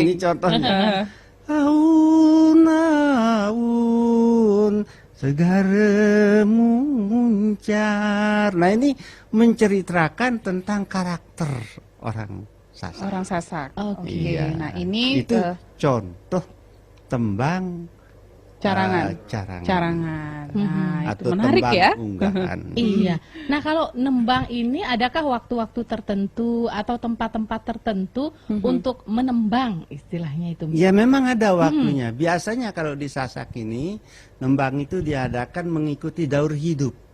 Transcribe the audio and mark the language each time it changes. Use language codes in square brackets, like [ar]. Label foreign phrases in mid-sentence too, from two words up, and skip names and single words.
[id] Ini contohnya. Aun-aun segar muncar. Nah, ini menceritakan tentang karakter orang Sasak. Orang Sasak. Oke. Iya. Nah, ini itu contoh tembang carangan. carangan. Nah, itu atau menarik tembang ya. unggahan. Iya. Nah, kalau nembang ini adakah waktu-waktu tertentu atau tempat-tempat tertentu untuk menembang istilahnya itu? Ya, memang ada waktunya. Biasanya kalau di Sasak ini nembang itu diadakan mengikuti daur hidup.